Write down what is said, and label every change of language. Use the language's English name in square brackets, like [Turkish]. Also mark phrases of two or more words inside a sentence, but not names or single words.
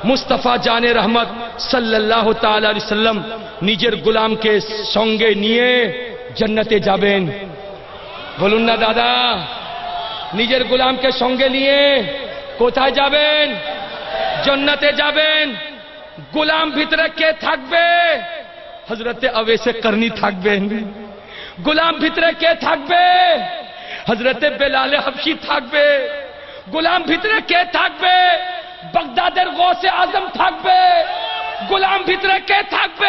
[Bangla] মুস্তফা জানে রহমত [Arabic] صلى الله تعالى عليه وسلم [Bangla] নিজের গোলাম কে সঙ্গে নিয়ে জান্নাতে যাবেন। বলুন না দাদা, নিজের গোলাম কে সঙ্গে নিয়ে কোথায় যাবেন? জান্নাতে যাবেন। গোলাম ভিতরে কে থাকবে? হযরতে আওয়েসে করনি থাকবেন, গোলাম ভিতরে কে থাকবে? হযরতে বেলালে হাবশি থাকবে। গোলাম ভিতরে কে থাকবে? বাগদাদের গৌসে আজম থাকবে। গোলাম ভিতরে কে থাকবে?